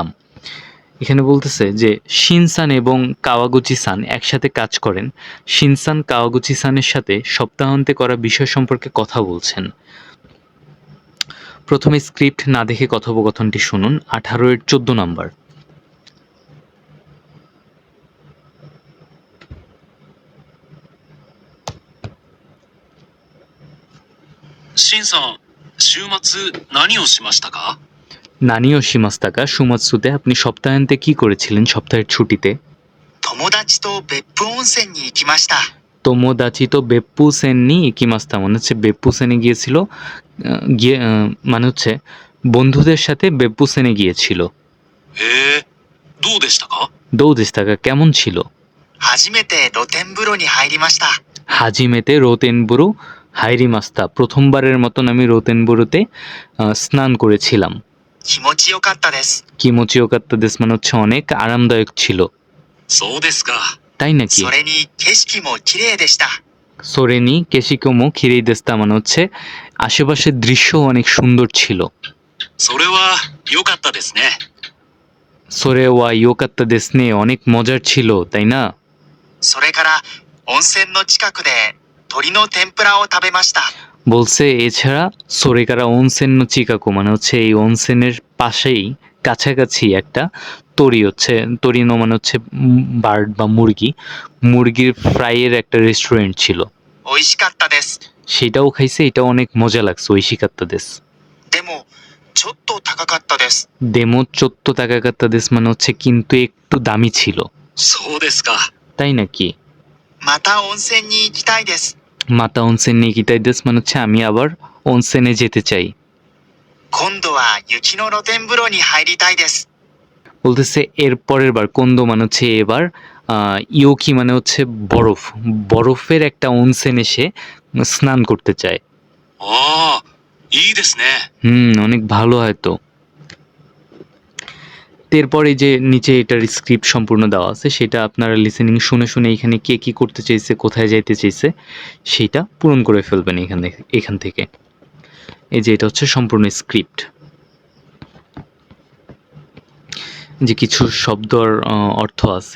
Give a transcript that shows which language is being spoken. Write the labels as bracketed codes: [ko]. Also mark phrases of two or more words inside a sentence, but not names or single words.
[bn] এখানে বলতেছে যে শিনসান এবং কাওয়াগুচি সান একসাথে কাজ করেন। শিনসান কাওয়াগুচি সানের সাথে সপ্তাহান্তে করা বিষয় সম্পর্কে কথা বলছেন। প্রথমে স্ক্রিপ্ট না দেখে কথোপকথনটি শুনুন। 18-এর 14 নম্বর। [ja] シンさん、週末何をしましたか？何をしましたか, [bn] সুমাৎসুতে আপনি সপ্তাহান্তে কি করেছিলেন, সপ্তাহের ছুটিতে। [ja] 友達と別府温泉に行きました。友達と別府せんに行きました, [bn] মানে হচ্ছে বেপ্পু সেনে গিয়েছিল। মানে হচ্ছে বন্ধুদের সাথে বেপ্পু সেনে গিয়েছিল। [ja] へえ、どうでしたか？ [bn] দৌদেস্তাকা, কেমন ছিল। [ja] 初めて露天風呂に入りました。初めて露天風呂入りました, [bn] প্রথমবারের মতন আমি রোতেনবুরুতে স্নান করেছিলাম। [ja] 気持ちよかったです。気持ちよかったです, [bn] মানে হচ্ছে অনেক আরামদায়ক ছিল। [ja] そうですか。 [bn] তাই নাকি। [ja] それに景色も綺麗でした。それに景色も綺麗でした, [bn] মানে হচ্ছে আশেপাশের দৃশ্য অনেক সুন্দর ছিল। [ja] それは良かったですね。それは良かったです [bn] নিয়ে অনেক মজার ছিল, তাই না। [ja] それから温泉の近くで鶏の天ぷらを食べました。 [bn] বলছে এছাড়া [ja] それから温泉の近く, [bn] মানে হচ্ছে এই অনসেনের পাশেই কাছাকাছি একটা তরিনো, মানে হচ্ছে বার্ড বা মুরগির ফ্রাইয়ের একটা রেস্টুরেন্ট ছিল। [ja] 美味しかったです。 [bn] সেটাও খাইছে, এটাও অনেক মজা লাগছে। [ja] 美味しかったです. でもちょっと高かったです。でもちょっと高かったです, [bn] মানে হচ্ছে কিন্তু একটু দামি ছিল। [ja] そうですか。 [bn] তাই নাকি। [ja] また温泉に行きたいです。また温泉に行きたいです, [bn] মানে হচ্ছে আমি আবার অনসেনে যেতে চাই। [ja] 今度は雪の露天風呂に入りたいです。 [bn] বলতেছে এর পরের বার, কোন্দো মানে হচ্ছে এবার, ইয়োকি মানে হচ্ছে বরফের একটা অনসেন এসে স্নান করতে চায়। [ja] ああ、 いいですね。 [bn] অনেক ভালো হয় তো। এরপর এই যে নিচে এটার স্ক্রিপ্ট সম্পূর্ণ দেওয়া আছে, সেটা আপনারা লিসেনিং শুনে শুনে এখানে কে কি করতে চাইছে, কোথায় যাইতে চাইছে সেটা পূরণ করে ফেলবেন এখান থেকে। এই যে এটা হচ্ছে সম্পূর্ণ স্ক্রিপ্ট। যে কিছু শব্দর অর্থ আছে।